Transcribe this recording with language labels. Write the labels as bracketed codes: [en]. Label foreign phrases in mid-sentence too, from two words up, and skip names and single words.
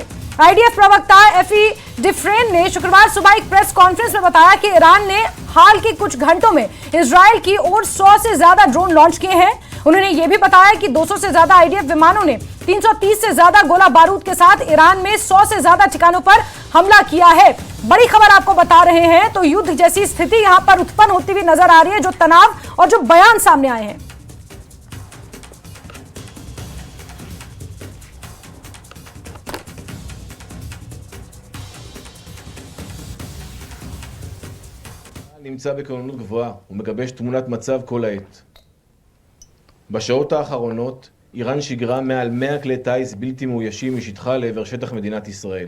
[hi] आईडीएफ प्रवक्ता एफी डिफ्रेन ने शुक्रवार सुबह एक [en] press conference [hi] में बताया कि ईरान ने हाल के कुछ घंटों में इजराइल की ओर 100 से ज्यादा ड्रोन लॉन्च किए हैं। उन्होंने यह भी बताया कि 200 से ज्यादा आईडीएफ विमानों ने 330 से ज्यादा गोला बारूद के साथ ईरान में 100 से ज्यादा ठिकानों पर हमला किया है। बड़ी खबर आपको बता रहे हैं। तो युद्ध जैसी स्थिति यहां पर उत्पन्न होती हुई नजर आ रही है। जो तनाव और जो बयान सामने आए हैं, [he] נמצא בכוננות גבוהה ומגבש תמונת מצב כל העת. בשעות האחרונות איראן שיגרה מעל 100 כלי טיס בלתי מאוישים משטחה לעבר שטח מדינת ישראל.